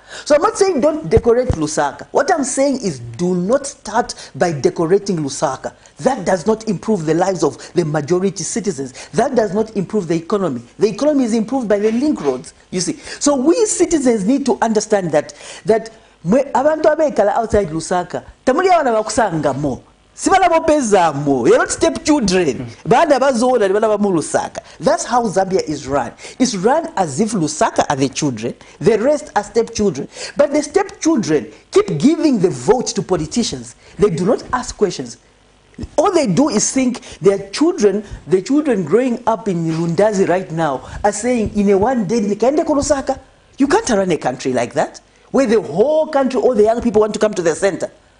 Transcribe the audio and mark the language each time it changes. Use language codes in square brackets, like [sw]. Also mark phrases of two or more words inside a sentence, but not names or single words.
[en] So I'm not saying don't decorate Lusaka. What I'm saying is do not start by decorating Lusaka. That does not improve the lives of the majority citizens. That does not improve the economy. The economy is improved by the link roads, you see. So we citizens need to understand that [bem] abantu abekala outside Lusaka, tamuli abana bakusanga mo. [en] You're not stepchildren. That's how Zambia is run. It's run as if Lusaka are the children, the rest are stepchildren. But the stepchildren keep giving the vote to politicians. They do not ask questions. All they do is think their children, the children growing up in Lundazi right now, are saying, in a one day, Lusaka, you can't run a country like that, where the whole country, all the young people want to come to the center.